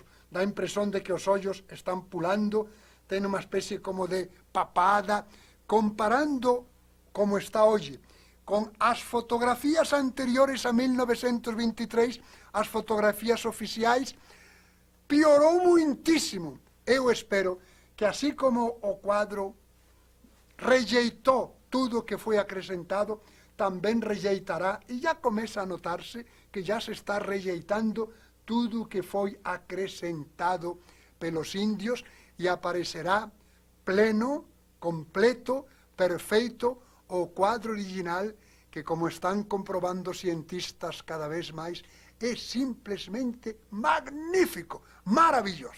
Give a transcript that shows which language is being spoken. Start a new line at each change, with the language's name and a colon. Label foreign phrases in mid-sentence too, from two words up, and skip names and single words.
Galician: Dá a impresión de que os ollos están pulando, ten unha especie como de papada, comparando como está hoxe con as fotografías anteriores a 1923, as fotografías oficiais, piorou muitísimo. Eu espero que así como o cuadro
Portuguese: rejeitou tudo que foi acrescentado,
Galician: tamén rejeitará, e já comeza a notarse que já se está
Portuguese: rejeitando tudo que foi acrescentado pelos indios
Galician: e aparecerá pleno, completo, perfeito o cuadro original que, como están comprobando cientistas cada vez máis, é simplesmente magnífico, maravilhoso.